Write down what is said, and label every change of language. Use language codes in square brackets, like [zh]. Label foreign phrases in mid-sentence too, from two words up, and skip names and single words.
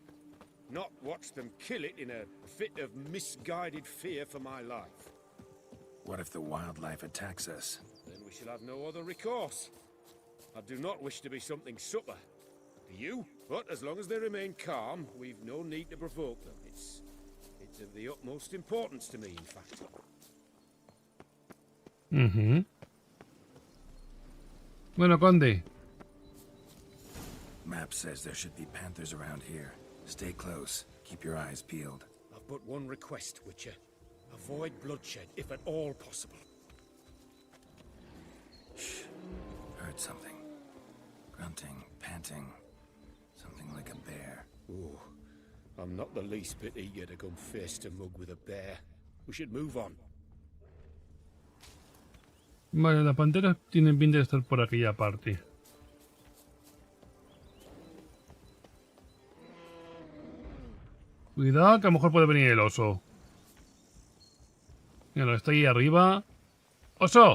[en] Not watch them kill it in a fit of misguided fear for my life. What if the wildlife attacks us? Then we shall have no other recourse. I do not wish to be something subtler. Do you? But as long as they remain calm, we've no need to provoke them. It's of the utmost importance to me, in fact. [es] Bueno, conde. [en] Map says there should be panthers around here. Stay close. Keep your eyes peeled. I've but one request, Witcher. Avoid bloodshed, if at all possible. Shh. Heard something. Grunting, panting. Something like a bear. Ooh. I'm not the least bit eager to come face to mug with a bear. We should move on. [es] Vale, las panteras tienen pinta de estar por aquella parte. Cuidado, que a lo mejor puede venir el oso. Mira, está ahí arriba. ¡Oso!